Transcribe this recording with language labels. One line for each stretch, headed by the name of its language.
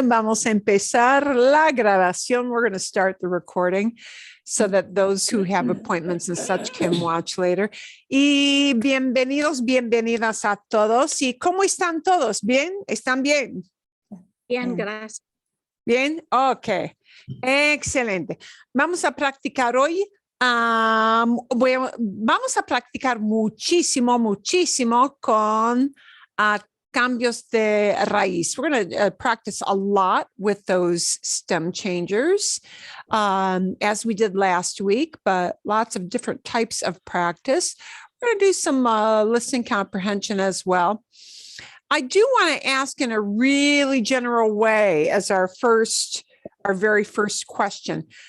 Spanish: Vamos a empezar la grabación.
English: We're going to start the recording so that those who have appointments and such can watch later.
Spanish: Y bienvenidos, bienvenidas a todos. ¿Y cómo están todos? ¿Bien? ¿Están bien? Bien, gracias. Bien, ok. Excelente. Vamos a practicar hoy. Vamos a practicar muchísimo con cambios de raíz.
English: We're going to practice a lot with those stem changers, as we did last week, but lots of different types of practice. We're going to do some listening comprehension as well. I do want to ask in a really general way as our very first question.